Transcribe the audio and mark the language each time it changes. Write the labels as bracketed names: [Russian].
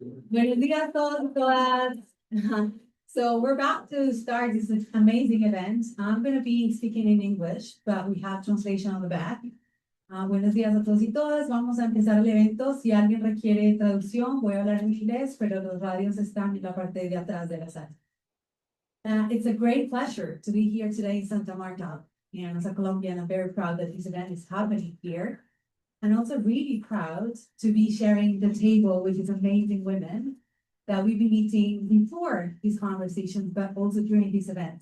[Spanish] Buenos días a todos, todas. [English] So we're about to start this amazing event. I'm going to be speaking in English, but we have translation on the back. [Spanish] Buenos días a todos y todas. Vamos a empezar el evento. Si alguien requiere traducción, voy a hablar en inglés, pero los radios están en la parte de atrás de la sala. [English] It's a great pleasure to be here today in Santa Marta. And as a Colombian, I'm very proud that this event is happening here. And also really proud to be sharing the table with these amazing women that we've been meeting before these conversations, but also during this event.